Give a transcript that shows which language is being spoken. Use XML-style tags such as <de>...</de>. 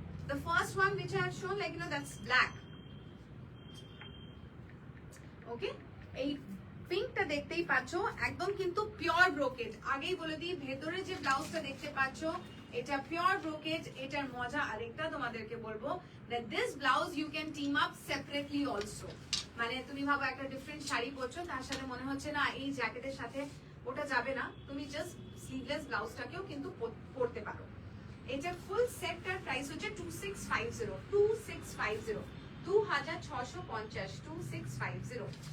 <en>The first one which I have shown, like you know, that's black.</en> <bn>Okay, এই পিঙ্কটা দেখতেই পাচ্ছ একদম কিন্তু পিওর ব্রোকেট। আগেই বলে দিই ভেতরে যে ব্লাউজটা দেখতে পাচ্ছ এটা পিওর ব্রোকেজ। এটার মজা আরেকটা তোমাদেরকে বলবো,</bn> <en>that this blouse you can team up separately also।</en> <bn>মানে তুমি ভাবো একটা ডিফারেন্ট শাড়ি পরছো, তার সাথে মনে হচ্ছে না এই জ্যাকেটের সাথে ওটা যাবে না, তুমি জাস্ট স্লিভলেস ব্লাউজটাকেও কিন্তু পরতে পারো। এটার ফুল সেটটার প্রাইস হচ্ছে 2650, 2650, 2650, 2650।</bn>